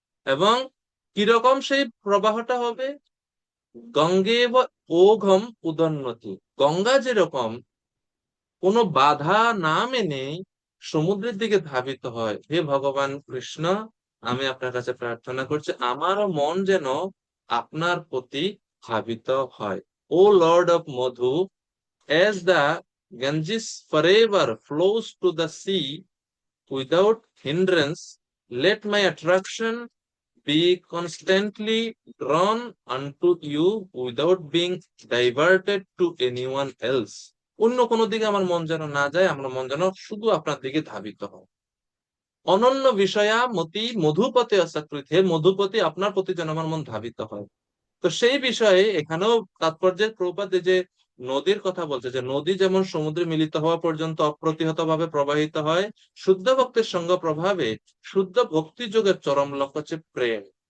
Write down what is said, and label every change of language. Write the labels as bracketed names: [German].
[Bangla] এবং কিরকম সেই প্রবাহটা হবে? [Sanskrit] গঙ্গে ওঘম উদন্নতি, [Bangla] গঙ্গা যেরকম কোনো বাধা না মেনে সমুদ্রের দিকে ধাবিত হয়, হে ভগবান কৃষ্ণ, আমি আপনার কাছে প্রার্থনা করছি আমারও মন যেন আপনার প্রতি ধাবিত হয়। [English] O lord of Madhu, as the Ganges forever flows to the sea without hindrance, let my attraction be constantly drawn unto you without being diverted to anyone else. [Bangla] অন্য কোনো দিকে আমার মন যেন না যায়, আমার মন যেন শুধু আপনার দিকে ধাবিত হয়। [Sanskrit] অনন্য বিষয়া মতি মধুপতে অসকৃত, [Bangla] হে মধুপতি, আপনার প্রতি যেন আমার মন ধাবিত হয়। তো সেই বিষয়ে এখানেও তাৎপর্যের প্রপাত যে নদীর কথা বলছে, যে নদী যেমন সমুদ্রে মিলিত হওয়া পর্যন্ত অপ্রতিহত ভাবে প্রবাহিত হয়, শুদ্ধ ভক্তের সঙ্গ প্রভাবে শুদ্ধ ভক্তি যোগের চরম লক্ষ্য হচ্ছে প্রেম।